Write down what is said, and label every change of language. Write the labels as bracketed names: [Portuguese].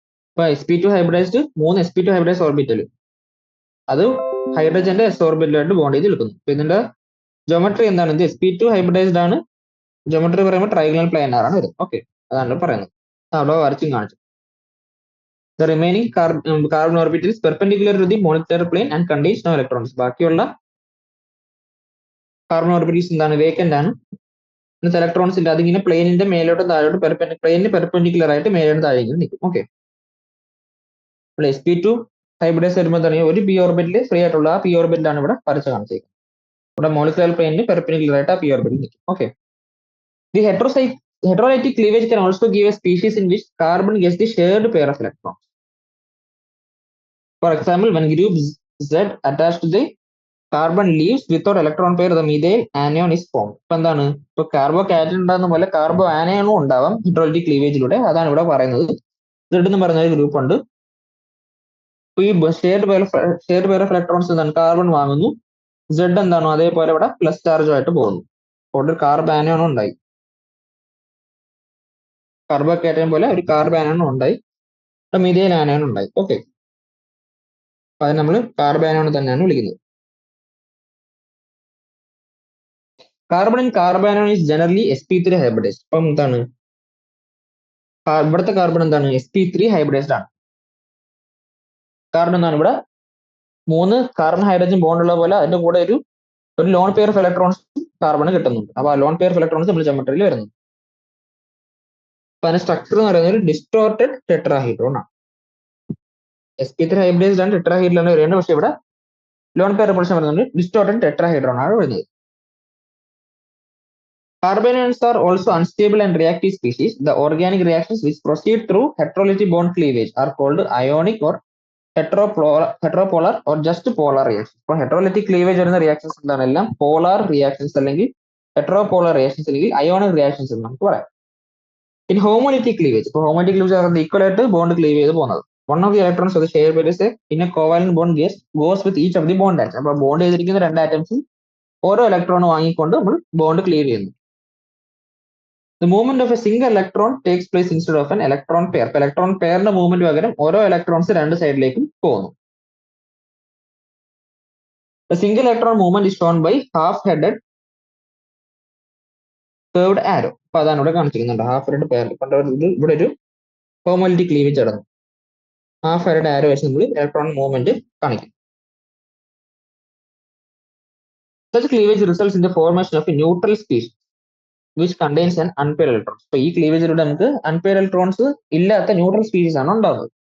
[Malayalam] ഇപ്പൊ sp2 hybridised 3 sp2 hybridise ഓർബിറ്റലും അത് ഹൈഡ്രജന്റെ s ഓർബിറ്റലുമായിട്ട് bond ചെയ്ത് നിൽക്കുന്നു. അപ്പൊ ഇതിന്റെ ജോമെട്രി എന്താണ്? ഇത് sp2 ഹൈബ്രിഡൈസ്ഡ് ആണ്. ജോമെട്രി പറയുമ്പോൾ ട്രൈഗണൽ പ്ലാനർ ആണ് വരുന്നത്. ഓക്കെ, അതാണ് പറയുന്നത്. അവിടെ വരച്ചും കാണിച്ചു. [English] The remaining carbon orbital is perpendicular to the molecular plane and contains no electrons. [Malayalam] ബാക്കിയുള്ള കാർബൺ ഓർബിറ്റൽസ് എന്താണ്? വേക്കന്റ് ആണ്, ഇലക്ട്രോൺസ് ഇല്ല. അതിങ്ങനെ പ്ലെയിനിന്റെ മേലോട്ടും താഴോട്ടും പ്ലെയിനിന് പെർപെൻഡിക്കുലർ ആയിട്ട് മേലോട്ടും താഴേക്കും നിൽക്കും. ഓക്കെ, ഇവിടെ sp2 ഹൈബ്രിഡൈസ് വരുമ്പോൾ തന്നെ ഒരു p ഓർബിറ്റിൽ ഫ്രീ ആയിട്ടുള്ള ആ p ഓർബിറ്റിലാണ് ഇവിടെ വരച്ച് കാണിച്ചേക്കുന്നത്. ഇവിടെ മോളിക്കുലർ പ്ലെയിനിന് പെർപെൻഡിക്കുലർ ആയിട്ട് ആ p ഓർബിറ്റിൽ നിൽക്കും. [English] Okay, the heterolytic cleavage can also give a species in which carbon gets the shared pair of electrons. For example, when group Z attached to the carbon leaves without electron pair, the methyl anion is formed. [Malayalam] ഇപ്പൊ എന്താണ്? ഇപ്പൊ കാർബോകാറ്റോൺ ഉണ്ടാകുന്ന പോലെ carbo ആനയോണും ഉണ്ടാവാം ഹെറ്ററോലിറ്റിക് ക്ലീവേജിലൂടെ. അതാണ് ഇവിടെ പറയുന്നത്. Z എന്ന് പറയുന്ന ഒരു ഗ്രൂപ്പ് ഉണ്ട്. ഈ ഷെയർഡ് പെയർ ഓഫ് ഇലക്ട്രോൺസ് എന്താണ്? കാർബൺ വാങ്ങുന്നു, Z എന്താണോ അതേപോലെ ഇവിടെ പ്ലസ് ചാർജുമായിട്ട് പോകുന്നു. അപ്പോൾ ഒരു കാർബോ ആനയോണും ഉണ്ടായി, കാർബോകാറ്റോൺ പോലെ ഒരു കാർബോ ആനയോണും ഉണ്ടായി, മിഥൈൽ ആനയോണും ഉണ്ടായി. ഓക്കെ, അത് നമ്മൾ കാർബോ ആനയോൺ തന്നെയാണ് വിളിക്കുന്നത്. [English] Carbon and carbanion is generally sp3 hybridised. [Malayalam] അപ്പം എന്താണ് ഇവിടുത്തെ കാർബൺ എന്താണ്? sp3 ഹൈബ്രിഡൈസ്ഡ് ആണ്. കാരണം എന്താണ്? ഇവിടെ 3 കാർബൺ ഹൈഡ്രജൻ ബോണ്ട് ഉള്ള പോലെ അതിന്റെ കൂടെ ഒരു lone pair of electrons carbon കിട്ടുന്നുണ്ട്. അപ്പൊ ആ ലോൺ പെയർ ഓഫ് ഇലക്ട്രോൺസ് നമ്മൾ ജോമെട്രിയിൽ വരുന്നു. അപ്പൊ അതിന്റെ സ്ട്രക്ചർ എന്ന് പറയുന്നത് ഒരു ഡിസ്റ്റോർട്ടഡ് ടെട്രാഹീഡ്രോൺ ആണ്. sp3 ഹൈബ്രിഡൈസ്ഡ് ആണ്, ടെട്രാഹീഡ്രോൺ ആണ് വരുന്നത്. പക്ഷെ ഇവിടെ ലോൺ പെയർ പ്രൊപ്പോർഷൻ വരുന്നുണ്ട്, ഡിസ്റ്റോർട്ടഡ് ടെട്രാഹീഡ്രോൺ ആണ് വരുന്നത്. [English] Carbanions are also unstable and reactive species. The organic reactions which proceed through heterolytic bond cleavage are called ionic or heteropolar or just polar reactions. [Malayalam] ഇപ്പോൾ heterolytic cleavage വരുന്ന reactions എന്താണ്? എല്ലാം polar reactions അല്ലെങ്കിൽ heteropolar reactions അല്ലെങ്കിൽ ionic reactions എന്ന് നമുക്ക് പറയാം. [English] In homolytic cleavage, [Malayalam] ഇപ്പോൾ homolytic cleavage ഈക്വൽ ആയിട്ട് ബോണ്ട് ക്ലീവ് ചെയ്ത് പോകുന്നത്. [English] One of the electrons of the shared pair is in a covalent bond goes with each of the bond atoms. [Malayalam] അപ്പോൾ bond ചെയ്തിരിക്കുന്ന രണ്ട് ആറ്റംസും ഓരോ ഇലക്ട്രോൺ വാങ്ങിക്കൊണ്ട് നമ്മൾ ബോണ്ട് ക്ലീവ് ചെയ്യുന്നു. [English] The movement of a single electron takes place instead of an electron pair. [Malayalam] അപ്പോൾ electron പെയറിന്റെ movement പകരം ഓരോ ഇലക്ട്രോൺസ് രണ്ട് സൈഡിലേക്കും പോകുന്നു. [English] The single electron movement is shown by half-headed curved arrow. [Malayalam] അപ്പൊ അതാണ് ഇവിടെ കാണിച്ചിരിക്കുന്നുണ്ട്. ഹാഫ് ഹെഡഡ് പെയർ ഇവിടെ ഒരു ഹോമോലിറ്റിക് ക്ലീവേജ് നടന്നു. ഹാഫ് ഹെഡഡ് ആരോ വെച്ച് നമ്മൾ ഇലക്ട്രോൺ മൂവ്മെന്റ് കാണിക്കും. [English] Such cleavage results in the formation of a neutral species which contains an unpaired electrons. [Malayalam] അപ്പൊ ഈ ക്ലീവേജിലൂടെ നമുക്ക് അൺപെയർ ഇലക്ട്രോൺസ് ഇല്ലാത്ത ന്യൂട്രൽ സ്പീഷീസ് ആണ് ഉണ്ടാകുന്നത്.